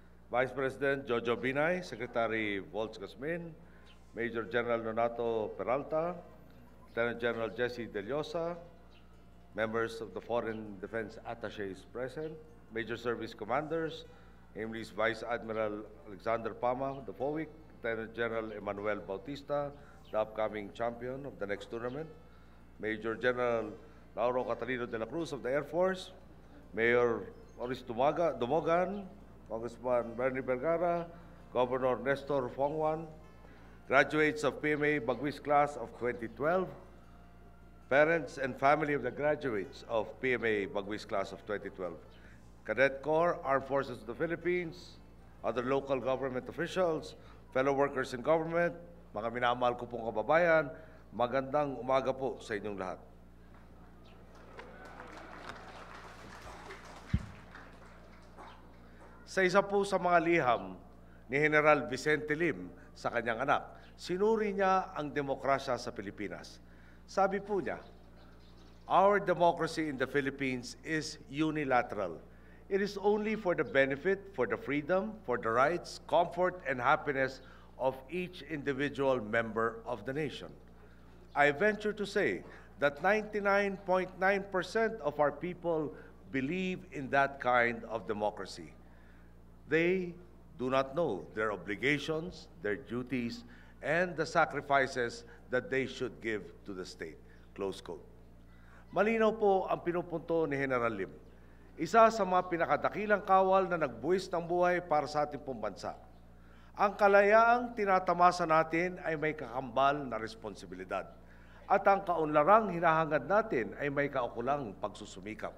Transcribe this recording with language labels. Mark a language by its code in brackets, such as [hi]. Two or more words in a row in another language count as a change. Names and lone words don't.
[en] Vice President Jojo Binay, Secretary Volz Gasmin, Major General Nonato Peralta, Lieutenant General Jesse De Llosa, members of the Foreign Defense Attaches present, Major Service Commanders, namely Vice Admiral Alexander Pama, the FOWIC, Lieutenant General Emmanuel Bautista, the upcoming champion of the next tournament, Major General Lauro Catalino de la Cruz of the Air Force, Mayor Maurice Dumogan, Congressman Bernie Vergara, Governor Nestor Fongwan, graduates of PMA Bagwis class of 2012, parents and family of the graduates of PMA Bagwis class of 2012, Cadet Corps, Armed Forces of the Philippines, other local government officials, fellow workers in government, [tl] mga minamahal ko pong kababayan, magandang umaga po sa inyong lahat. Sa isa po sa mga liham ni General Vicente Lim sa kanyang anak, sinuri niya ang demokrasya sa Pilipinas. Sabi po niya, [en] "Our democracy in the Philippines is unilateral. It is only for the benefit, for the freedom, for the rights, comfort, and happiness of each individual member of the nation." I venture to say that 99.9% of our people believe in that kind of democracy. They do not know their obligations, their duties, and the sacrifices that they should give to the state. Close quote. [tl] Malinaw po ang pinupunto ni General Lim. Isa sa mga pinakadakilang kawal na nagbuwis ng buhay para sa ating pong bansa. Ang kalayaang tinatamasa natin ay may kakambal na responsibilidad. At ang kaunlarang hinahangad natin ay may kaukulang pagsusumikap.